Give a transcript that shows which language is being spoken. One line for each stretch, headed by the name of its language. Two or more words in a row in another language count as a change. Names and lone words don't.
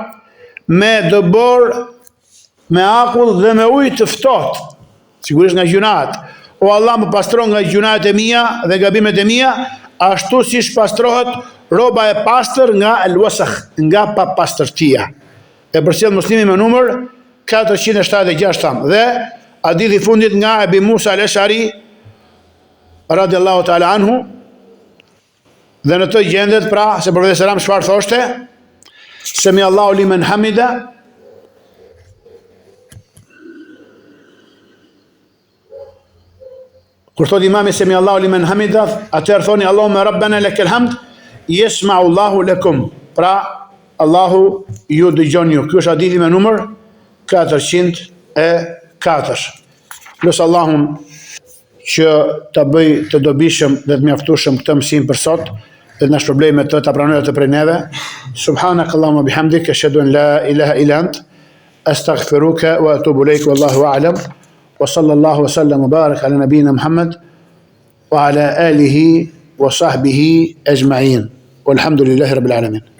Albanian: Me dëbor, me akull dhe me ujë të ftohtë, sigurisht nga gjunat. O Allah, më pastron nga gjunat e mia dhe gabimet e mia, ashtu si shpastrohet roba e pastër nga el-wasakh, nga papastërtia. E përcjell Muslimi me numër 476. Dhe hadithi fundit nga Abi Musa al-Ash'ari
Arabic: رضي الله تعالى عنه,
Albanian: dhe në të gjendet pra se profeti
Arabic: صلى الله عليه وسلم
Albanian: çfarë thoshte?
Arabic: سمع الله لمن حمده,
Albanian: kur thot imami
Arabic: سمع الله لمن حمده,
Albanian: atëherë thoni
Arabic: اللهم ربنا لك الحمد يسمع الله لكم,
Albanian: pra Allahu ju dëgjon ju. Ky është hadithi me numër 404. Lutë Allahun që ta bëj të dobishëm dhe të mjaftueshëm këtë mësim për sot, dhe të na shpërblej me të, ta pranojë të prej neve.
Arabic: سبحانك اللهم بحمدك، أشهد أن لا إله إلا أنت، أستغفرك وأتوب إليك، والله أعلم. وصلى الله وسلم وبارك على نبينا محمد وعلى آله وصحبه أجمعين. والحمد لله رب العالمين.